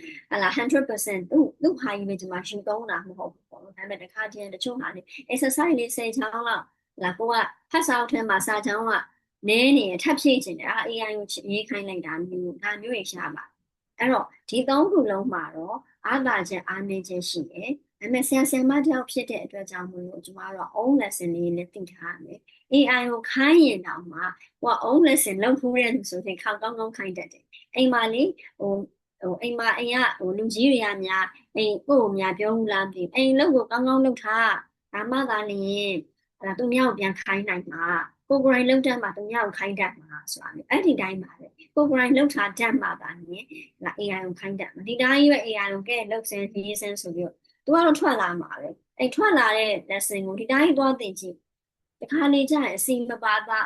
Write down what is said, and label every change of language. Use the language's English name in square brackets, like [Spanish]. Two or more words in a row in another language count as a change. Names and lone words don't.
[Burmese] 100% သူ့ဟာကြီးပဲကျမရှင်းသုံးတာမဟုတ်ဘူးပေါ့ဒါပေမဲ့တခါတည်းတချို့ဟာနေ exercise လေး10ချောင်းလောက်ကိုကဖတ်စာအုပ်ထဲမှာစာချောင်းကနည်းနေထပ်ဖြည့်ချင်တယ်AI ကိုရေးခိုင်း လိုက်တာမျိုးဒါမျိုးတွေရှာပါအဲ့တော့ဒီ3ခုလုံးမှာတော့အားသာချက်အားနည်းချက်ရှိတယ်ဒါပေမဲ့ဆရာမတယောက်ဖြစ်တဲ့အတွက်ကြောင့်မို့လို့ကျမတို့ [English] own lesson [Burmese] လေးလည်းသိထားရမယ် AI ကိုခိုင်းရင်တော့မှဟို [English] own lesson [Burmese] လုပ်ဖို့ရလို့ဆိုရင်ခေါင်းကောင်းကောင်းခိုင်းတတ်တယ်အိမ်မှာလေအိမ်ကလူကြီးတွေကများအိမ်ကိုများပြောဘူးလားမသိဘူးအိမ်လုပ်ကိုကောင်းကောင်းလုပ်ထားဒါမှသာလျှင်သူများ ကိုပြန်ခိုင်းနိုင်မှာကိုယ်ကိုယ်တိုင်လုပ်တတ်မှာသူများကိုခိုင်းတတ်မှာဆိုတာလေအဲ့ဒီတိုင်းပါပဲကိုယ်ကိုယ်တိုင်လုပ်ထားတတ်မှာပါနည်းAI ကိုခိုင်းတတ်မှာဒီတိုင်းပဲ AI ကိုကဲလုပ်စမ်းရေးစမ်းဆိုပြီးတော့သူကတော့ထွက်လာမှာပဲအဲ့ထွက်လာတဲ့ lesson ကိုဒီတိုင်းသွားသိကြည့်တခါလေကျရင်အစီမပါသား